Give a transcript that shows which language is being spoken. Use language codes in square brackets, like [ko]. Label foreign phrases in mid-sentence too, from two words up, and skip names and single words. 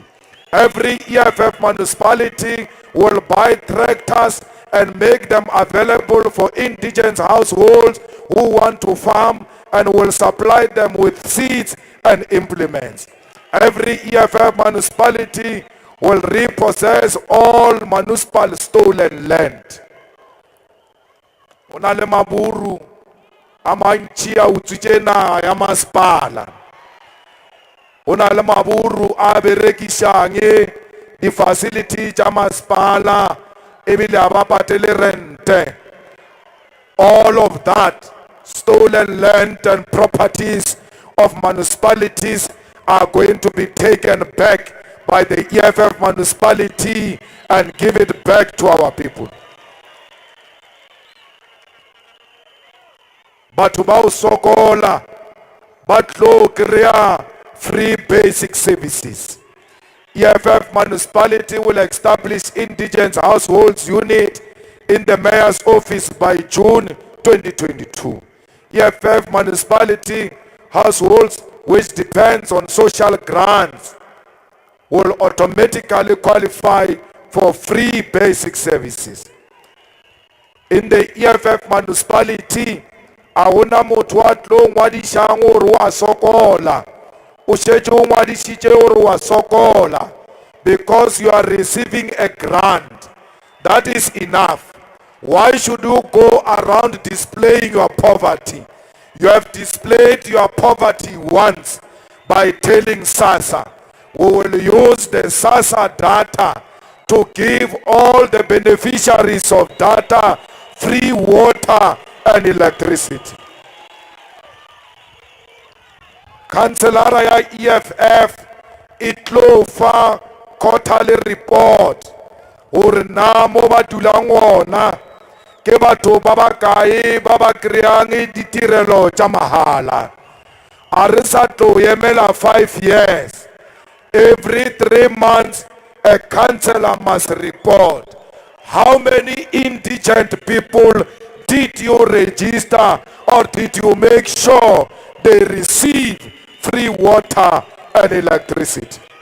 [en] Every EFF municipality will buy tractors and make them available for indigent households who want to farm, and will supply them with seeds and implements. Every EFF municipality will repossess all municipal stolen land. [nso] Una le maburu a mantši a utswitše naga ya masepala. Una le maburu a berekišang di-facility tša masepala ebile a ba patele rente. [en] All of that stolen land and properties of municipalities are going to be taken back by the EFF municipality and give it back to our people. [nso] Batho ba o sokola ba tlo kry-a [en] free basic services. EFF municipality will establish indigent households unit in the mayor's office by June 2022. EFF municipality households which depends on social grants will automatically qualify for free basic services. In the EFF municipality, [nso] awuna motho a tlo ngwadishang gore wa sokola. O shetse o ngwadishitše gore wa sokola [en] because you are receiving a grant. That is enough. Why should you go around displaying your poverty? You have displayed your poverty once by telling SASSA. We will use the SASSA data to give all the beneficiaries of data free water and electricity. [nso] Councillor ya EFF itlo fa [en] quarterly report [nso] gore na mo ba dulang ona ke batho ba ba kae ba ba kry-ang ditirelo tša mahala. A re sa tlo emela 5 years. [en] Every 3 months a councillor must report how many indigent people did you register or did you make sure they receive free water and electricity.